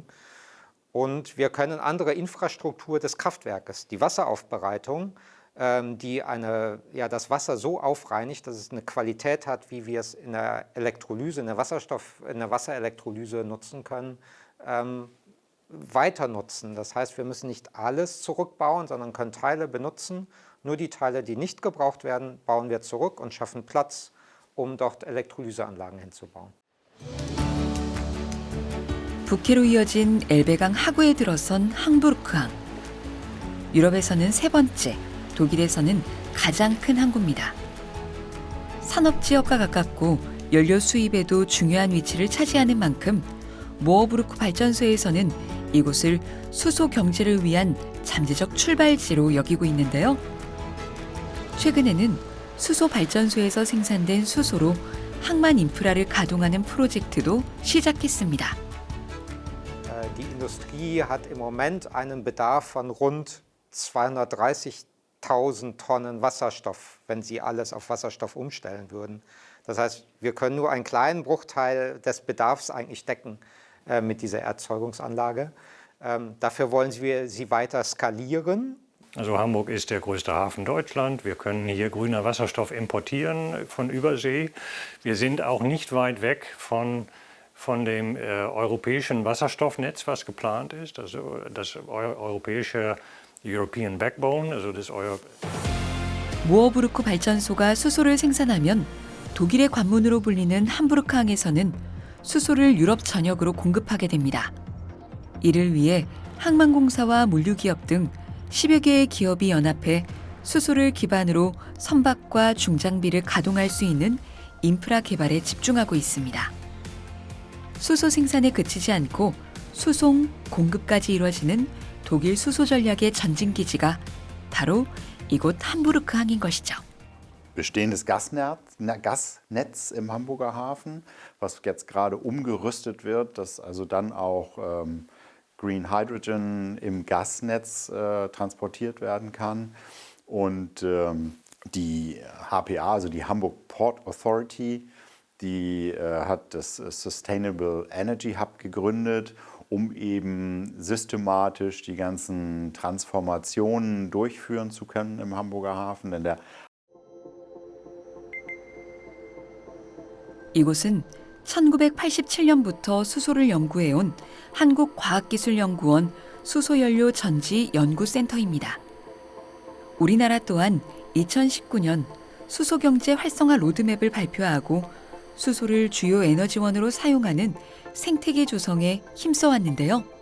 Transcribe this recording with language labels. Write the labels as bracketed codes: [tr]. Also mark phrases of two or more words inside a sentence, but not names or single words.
[de] Und wir können andere Infrastruktur des Kraftwerkes, die Wasseraufbereitung, die das Wasser so aufreinigt, dass es eine Qualität hat, wie wir es in der Elektrolyse, in der Wasserelektrolyse nutzen können, weiter nutzen. Das heißt, wir müssen nicht alles zurückbauen, sondern können Teile benutzen. Nur die Teile, die nicht gebraucht werden, bauen wir zurück und schaffen Platz, um dort Elektrolyseanlagen hinzubauen. [ko] 북해로 이어진 엘베강 하구에 들어선 함부르크항. 유럽에서는 세 번째, 독일에서는 가장 큰 항구입니다. 산업지역과 가깝고 연료 수입에도 중요한 위치를 차지하는 만큼 모어부르크 발전소에서는 이곳을 수소 경제를 위한 잠재적 출발지로 여기고 있는데요. 최근에는 수소 발전소에서 생산된 수소로 항만 인프라를 가동하는 프로젝트도 시작했습니다. [de] Die Industrie hat im Moment einen Bedarf von rund 230.000 Tonnen Wasserstoff, wenn sie alles auf Wasserstoff umstellen würden. Das heißt, wir können nur einen kleinen Bruchteil des Bedarfs eigentlich decken mit dieser Erzeugungsanlage. Dafür wollen wir sie weiter skalieren. Also Hamburg ist der größte Hafen Deutschlands. Wir können hier grüner Wasserstoff importieren von Übersee. Wir sind auch nicht weit weg von dem europäischen Wasserstoffnetz, was geplant ist. Also das europäische [en] European Backbone, [de] also das [ko] 모어부르크 발전소가 수소를 생산하면 독일의 관문으로 불리는 함부르크항에서는 수소를 유럽 전역으로 공급하게 됩니다. 이를 위해 항만공사와 물류기업 등 10여 개의 기업이 연합해 수소를 기반으로 선박과 중장비를 가동할 수 있는 인프라 개발에 집중하고 있습니다. 수소 생산에 그치지 않고 수송, 공급까지 이루어지는 독일 수소 전략의 전진기지가 바로 이곳 함부르크항인 것이죠. [de] Bestehendes Gasnetz im Hamburger Hafen, was jetzt gerade umgerüstet wird, dass also dann auch [en] Green Hydrogen [de] im Gasnetz transportiert werden kann. Und die HPA, also die Hamburg Port Authority, die hat das Sustainable Energy Hub gegründet, um eben systematisch die ganzen Transformationen durchführen zu können im Hamburger Hafen. Denn der [ko] 이곳은 1987년부터 수소를 연구해온 한국과학기술연구원 수소연료 전지 연구센터입니다. 우리나라 또한 2019년 수소경제 활성화 로드맵을 발표하고 수소를 주요 에너지원으로 사용하는 생태계 조성에 힘써왔는데요.